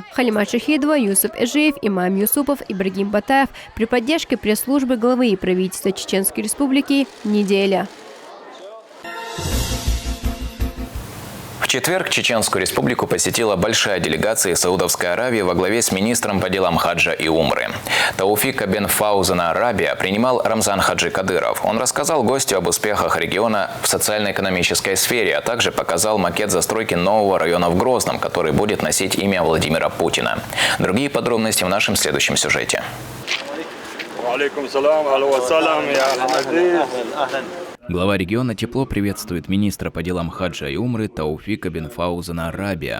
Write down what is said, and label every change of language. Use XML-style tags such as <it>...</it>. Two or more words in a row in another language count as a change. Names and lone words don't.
<ru>Халимат Шахидова, Юсуп Эжиев, Имам Юсупов, Ибрагим Батаев при поддержке пресс-службы главы и правительства Чеченской республики «Неделя». В четверг Чеченскую республику посетила большая делегация из Саудовской Аравии во главе с министром по делам хаджа и умры. Тауфик бен Фаузен Арабия принимал Рамзан Хаджи Кадыров. Он рассказал гостю об успехах региона в социально-экономической сфере, а также показал макет застройки нового района в Грозном, который будет носить имя Владимира Путина. Другие подробности в нашем следующем сюжете. Глава региона тепло приветствует министра по делам хаджа и умры Тауфика бен Фаузена Арабия.</ru>